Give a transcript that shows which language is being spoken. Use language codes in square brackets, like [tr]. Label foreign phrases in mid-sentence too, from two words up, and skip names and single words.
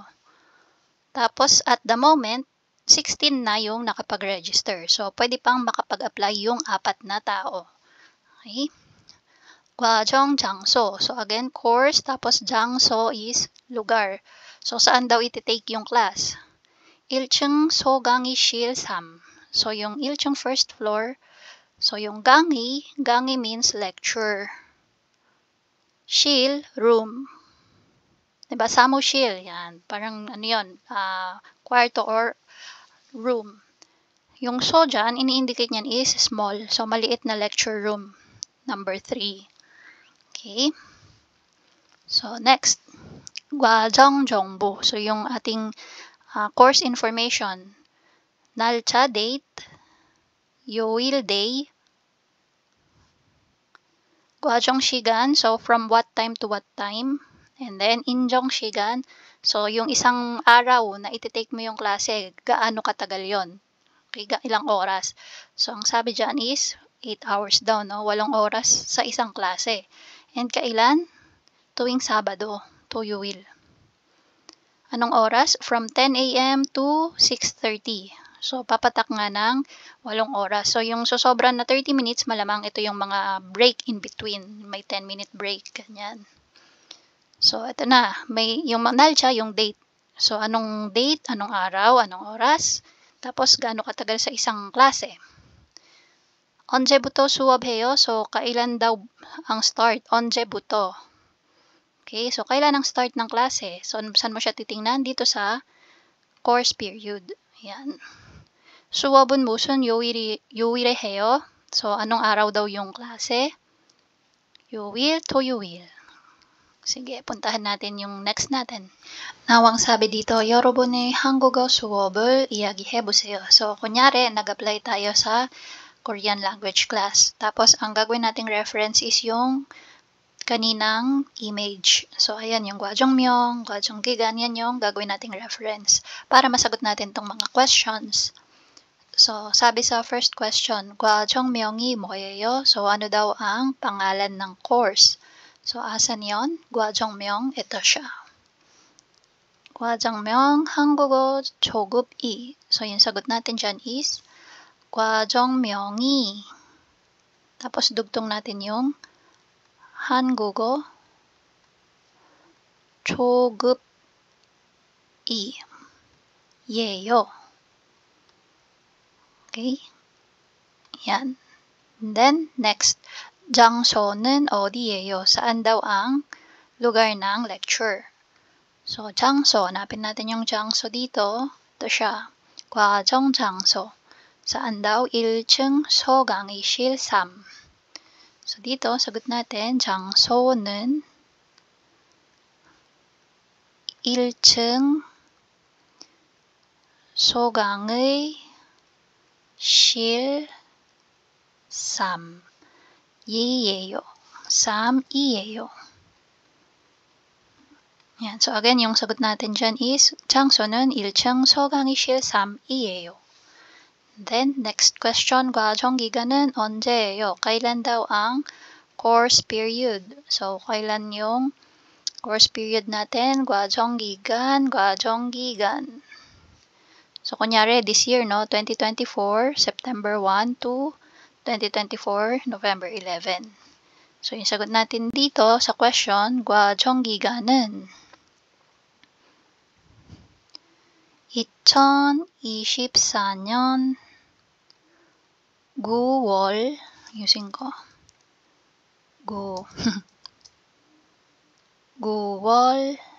[tl] Tapos, [en] at the moment, [tl] 16 na yung nakapag-register. So, pwede pang makapag-apply yung 4 na tao. Okay? [ko] 과정 장소. [tl] So, again, course. Tapos, Jangso is lugar. So, saan daw iti-take yung class? [ko] 1층 소강의실 3. [tl] So, yung 1층 [en] first floor. [tl] So, yung gangi means lecture. Shil, room. Diba? Samushil, yan. Parang, ano yun, kwarto or room. Yung so dyan, ini-indicate niyan is small. So, maliit na lecture room. Number 3. Okay? So, next. [ko] 과정 정보. [tl] So, yung ating course information. [ko] 날짜, date, 요일, day, 과정 시간, [en] so from what time to what time, and then 인정 시간, [tl] so yung isang araw na iti-take mo yung klase, gaano katagal yon? Okay, ilang oras? So ang sabi dyan is 8 hours daw, no? 8 oras sa isang klase. And kailan? Tuwing Sabado, [en] you will. [tl] Anong oras? [en] From 10 a.m. to 6:30. So, [tl] papatak nga ng 8 oras. So, yung sosobran na 30 minutes, malamang ito yung mga [en] break in between. [tl] May 10-minute break, ganyan. So, ito na. May yung nalcha, yung date. So, anong date, anong araw, anong oras. Tapos, gaano katagal sa isang klase. [ko] 언제부터 수업해요? [tl] So, kailan daw ang start? 언제부터. Okay, so kailan ang start ng klase? So, saan mo siya titingnan? Dito sa course period. Yan. [ko] 수업은 무슨 요일에 해요? [tl] So, anong araw daw yung klase? [ko] 요일, 토요일. [tl] Sige, puntahan natin yung next natin. Now, ang sabi dito, [ko] 여러분의 한국어 수업을 이야기해보세요. [tl] So, kunyari, nag-apply tayo sa Korean language class. Tapos, ang gagawin nating reference is yung kaninang image. So, ayan, yung [ko] 과정명, 과정기간, [tl] yan yung gagawin nating reference para masagot natin tong mga questions. So, sabi sa first question, [ko] 과정명이 뭐예요? [tl] So, ano daw ang pangalan ng course? So, asan yon? 과정명, ito siya. [ko] 과정명, 한국어 초급 2. [tl] So, yung sagot natin dyan is 과정명이. Tapos, dugtong natin yung [ko] 한국어 초급 2 예요. [tl] Okay? Yan. And then, next. [ko] 장소는 어디예요? [tl] Saan daw ang lugar ng lecture? So, 장소. Hanapin natin yung 장소 dito. Ito siya. [ko] 과정 장소. [tl] Saan daw? [ko] 1층 서강의실 3. [tl] So, dito, sagot natin, [ko] 장소는 1층 소강의 실 3. 이에요. 3이에요. [tl] Yan. So, again, yung sagot natin dyan is [ko] 장소는 1층 서강의실 3이에요. [en] Then, next question, [ko] 과정기간은 언제예요? [tl] Kailan daw ang [en] course period? [tl] So, kailan yung [en] course period [tl] natin? [ko] 과정기간, 과정기간. [tl] So, kunyari, [en] this year, no? 2024, September 1 to 2024, November 11. [tl] So, yung sagot natin dito sa question, [ko] 과정기간은 2024년 9월, using ko, 9월